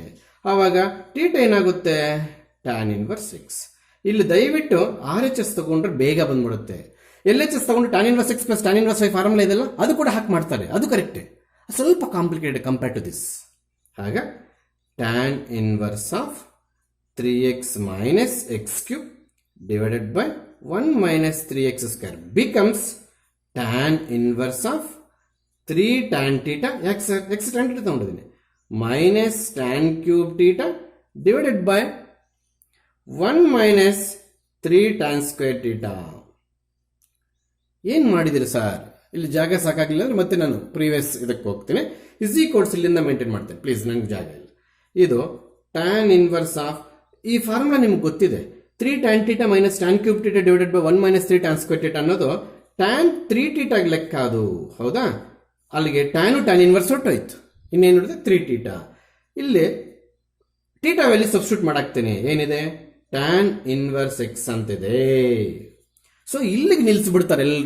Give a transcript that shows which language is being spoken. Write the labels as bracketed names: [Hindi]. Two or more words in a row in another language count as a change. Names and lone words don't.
[Kannada] ಆವಾಗ ಟೀಟಾ ಏನಾಗುತ್ತೆ, [English] tan inverse x. [Kannada] ಇಲ್ಲಿ ದಯವಿಟ್ಟು RHS ತಗೊಂಡ್ರೆ ಬೇಗ ಬಂದ್ಬಿಡುತ್ತೆ. LHS ತಗೊಂಡು [English] tan inverse x plus tan inverse 5 formula [Kannada] ಇದೆಲ್ಲ, ಅದು ಕೂಡ ಹಾಕಿ ಮಾಡ್ತಾರೆ, ಅದು ಕರೆಕ್ಟೇ. [English] ಸ್ವಲ್ಪ complicated compare to this. ಆಗ tan inverse of 3x minus x cube divided by 1 minus 3x square becomes tan inverse of 3 tan theta x tan theta ತಗೊಂಡಿದ್ದೀನಿ minus tan cube theta divided by 1 minus 3 tan square theta. [Kannada] ಏನು ಮಾಡಿದಿರಿ ಸರ್? ಇಲ್ಲಿ ಜಾಗ ಸಾಕಾಗಲಿಲ್ಲ ಅಂದ್ರೆ ಮತ್ತೆ ನಾನು ಪ್ರೀವಿಯಸ್ ಇದಕ್ಕೆ ಹೋಗ್ತೀನಿ. [English] is equals [Kannada] ಇಲ್ಲಿಂದ ಮೇಂಟೈನ್ ಮಾಡ್ತೇನೆ ಪ್ಲೀಸ್, ನನಗೆ ಜಾಗ ಇಲ್ಲ. [English] ಇದು tan inverse of, [Kannada] ಈ ಫಾರ್ಮುಲಾ ನಿಮ್ಗೆ ಗೊತ್ತಿದೆ, [English] 3 tan theta minus tan cube theta divided by 1 minus 3 tan square theta ಅನ್ನೋದು tan 3 theta [Kannada] ಲೆಕ್ಕ ಅದು. ಹೌದಾ? ಅಲ್ಲಿಗೆ [English] tanu tan inverse [Kannada] ಹೊಟ್ಟೋಯ್ತು. ಇನ್ನೇನು ನೋಡಿದ್ರೆ 3 theta. ಇಲ್ಲಿ [English] theta value substitute [Kannada] ಮಾಡಾಕ್ತೇನೆ. ಏನಿದೆ? [English] tan inverse x [Kannada] ಅಂತಿದೆ. ಸೊ ಇಲ್ಲಿಗೆ ನಿಲ್ಲಿಸ್ಬಿಡ್ತಾರೆ ಎಲ್ಲರೂ.